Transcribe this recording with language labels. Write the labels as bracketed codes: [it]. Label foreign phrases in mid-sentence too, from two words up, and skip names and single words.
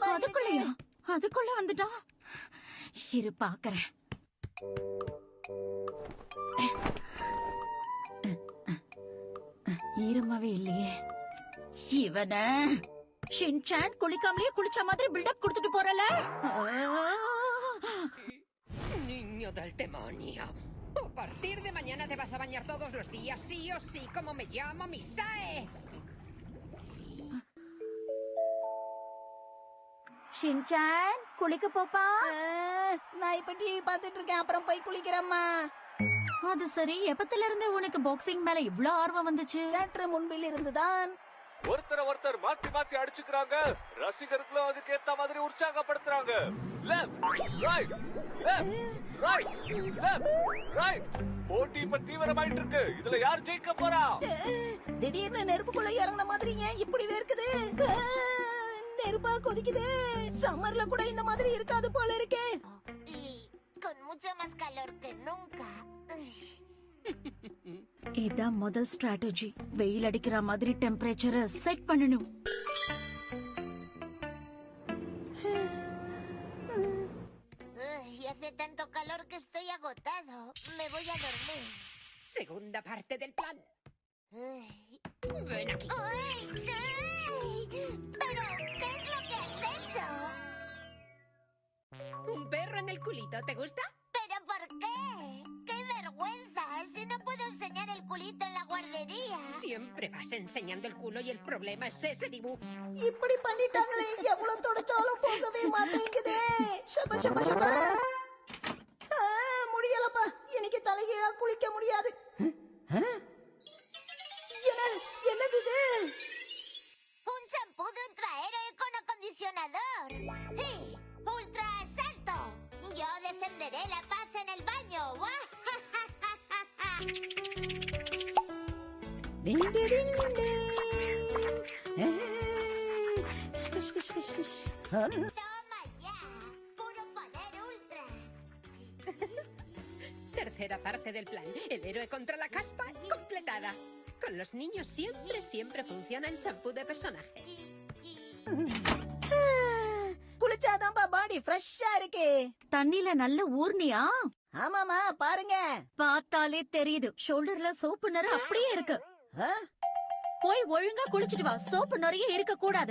[ta] அதுக்குள்ளயா? அதுக்குள்ள வந்துட்டா? இரு பாக்குறேன். ஈரமாவே இல்லையே. இவன ஷின்சான் குளிக்காமலே குளிச்ச மாதிரி பில்டப் கொடுத்துட்டு போறல. [es] Niño del demonio. A partir de mañana te vas a bañar todos los días, sí o sí, como me llamo Misae. [ta] ஷின்சான், குளிக்க போப்பா. நான் இப்ப டிவி பார்த்துட்டு இருக்கேன், அப்புறம் போய் குளிக்கிறேம்மா. அது சரி, எப்பத்துல இருந்து உனக்கு பாக்ஸிங் மேல இவ்ளோ ஆர்வம் வந்துச்சு? சற்று முன்பில் இருந்துதான். ஒருத்தர் மாத்தி மாத்தி அடிச்சுக்கிறாங்க. ரசிகர்களும் அதுக்கு ஏத்த மாதிரி உற்சாகப்படுத்துறாங்க. [en] left right, left right, left right. [ta] போட்டி இப்ப தீவிரமாயிட்டு இருக்கு. இதுல யார் ஜெயிக்க போறா? திடீர்னு நெருப்புக்குள்ள இறங்கின மாதிரி ஏன் இப்படி வேர்க்குது? நெருப்பா கொதிக்குது. சம்மர்ல கூட இந்த மாதிரி இருக்காது போல இருக்கே. [es] Con mucho más calor que nunca. [ta] இதான் முதல் ஸ்ட்ராட்டஜி. வெயில் அடிக்கிற மாதிரி [en] temperature set [ta] பண்ணணும். [es] Y hace tanto calor que estoy agotado. Me voy a dormir. Segunda parte del plan. Ven aquí. ¡Ay! ¿Pero qué es lo que has hecho? Un perro en el culito, ¿te gusta? ¿Pero por qué? ¡Qué vergüenza! Si no puedo enseñar el culito en la guardería. Siempre vas enseñando el culo y el problema es ese dibujo. [ta] இப்படி பண்ணிட்டாங்களே, எவ்வளவு தொடச்சாலும் போகவே மாட்டேங்குதே. ஷப ஷப ஷப. முடியலப்பா, எனக்கு தலைகீழா குளிக்க முடியாது. என்னது இது? [es] Un champú de ultrahéroe con acondicionador. ¡Ultra salto! Yo defenderé la paz en el baño. டிங் டிங் டிங். ¡Toma ya! ¡Puro poder ultra! Tercera parte del plan. El héroe contra la caspa completada. Con los niños siempre funciona el champú de personaje. [ta] குளிச்சாதான்பா [en] body fresh [ta] இருக்கு. தண்ணில நல்ல ஊர்னியா? ஆமாமா, பாருங்க. பார்த்தாலே தெரியுது. ஷோல்டர்ல சோப்பு நர அப்படியே இருக்கு. போய் ஒழுங்கா குளிச்சிட்டு வா. சோப்பு நிறைய இருக்க கூடாது.